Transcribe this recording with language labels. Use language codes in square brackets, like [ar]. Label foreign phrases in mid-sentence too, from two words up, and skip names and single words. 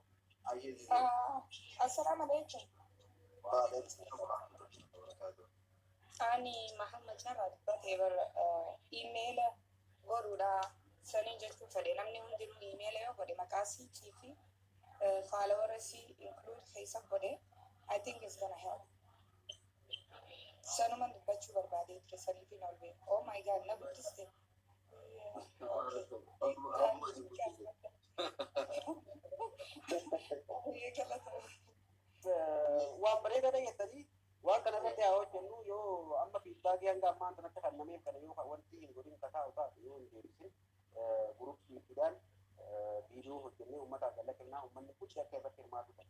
[ar] السلام عليكم. وعليكم السلام ورحمة الله وبركاته. [om] Ani Muhammad Narad Batebar email godhuudha sanii jechuun fedhe namni hundinuu email yoo godhe maqaa siitii fi [en] followers include [om] keessa godhe [en] I think it's gonna help. [om] Sanuman dubbachuu barbaade ture saniitiin ol beeku. [en] Oh my god [om] na guddiste. Waan bareedaa jettanii waan kana irratti haa hojjennu yoo amma fiidbaakii hanga ammaan kanatti kan nameef kana yoo wanti hin godhin kataa'u taate yoo hin deebisin gurupiidhaan viidiyoo hojjennee uummataaf galla kennaa uummanni kuchi akka irratti hirmaatu ta'a.